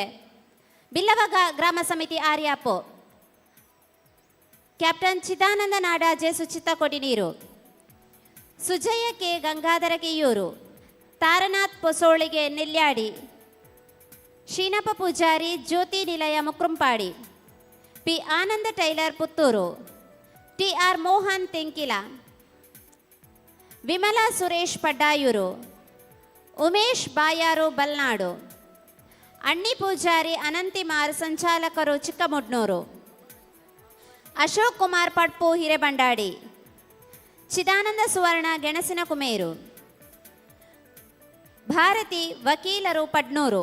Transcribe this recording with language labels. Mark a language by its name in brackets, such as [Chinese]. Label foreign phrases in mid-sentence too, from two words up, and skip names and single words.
[Kannada] ಬಿಲ್ಲವ ಗ್ರಾಮ ಸಮಿತಿ ಆರ್ಯಾಪು, ಕ್ಯಾಪ್ಟನ್ ಚಿದಾನಂದ ನಾಡಾಜೆ, ಸುಚಿತ್ತ ಕೊಡಿನೀರು, ಸುಜಯ ಕೆ ಗಂಗಾಧರ ಕೆಯೂರು, ತಾರನಾಥ್ ಪೊಸೋಳಿಗೆ ನೆಲ್ಯಾಡಿ, ಶೀನಪ್ಪ ಪೂಜಾರಿ, ಜ್ಯೋತಿ ನಿಲಯ ಮುಕ್ರಂಪಾಡಿ, ಪಿ ಆನಂದ ಟೈಲರ್ ಪುತ್ತೂರು, TR ಮೋಹನ್ ತೆಂಕಿಲ, ವಿಮಲಾ ಸುರೇಶ್ ಪಡ್ಡಾಯೂರು, ಉಮೇಶ್ ಬಾಯಾರು ಬಲ್ನಾಡು, ಅಣ್ಣಿ ಪೂಜಾರಿ ಅನಂತಿಮಾರ್ ಸಂಚಾಲಕರು ಚಿಕ್ಕಮುಡ್ನೂರು. ಅಶೋಕ್ ಕುಮಾರ್ ಪಡ್ಪು ಹಿರೇಬಂಡಾಡಿ. ಚಿದಾನಂದ ಸುವರ್ಣ ಗೆಣಸಿನ ಕುಮೇರು. ಭಾರತಿ ವಕೀಲರು ಪಡ್ನೂರು.